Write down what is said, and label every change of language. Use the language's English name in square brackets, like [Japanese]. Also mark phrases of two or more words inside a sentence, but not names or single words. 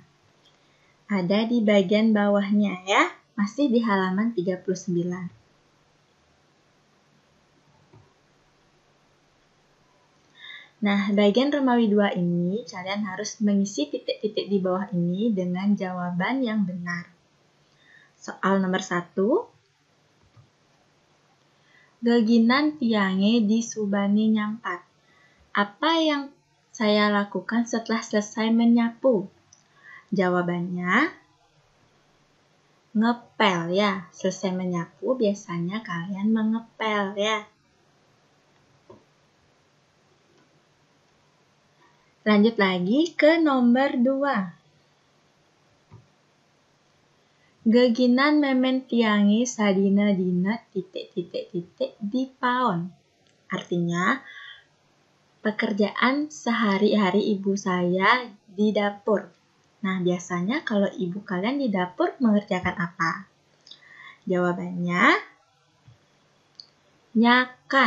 [Indonesian] Ada di bagian bawahnya ya, masih di halaman 39. Nah, bagian Romawi 2 ini kalian harus mengisi titik-titik di bawah ini dengan jawaban yang benar. Soal nomor 1. [Balinese] Geginan tiange di Subani nyampat. [Indonesian] Apa yang saya lakukan setelah selesai menyapu? Jawabannya ngepel ya. Selesai menyapu biasanya kalian mengepel ya. Lanjut lagi ke nomor 2. [Balinese] Geginan memen tiangi sadina dina titik di paon. [Indonesian] Artinya, pekerjaan sehari-hari ibu saya di dapur. Nah, biasanya kalau ibu kalian di dapur mengerjakan apa? Jawabannya nyakan.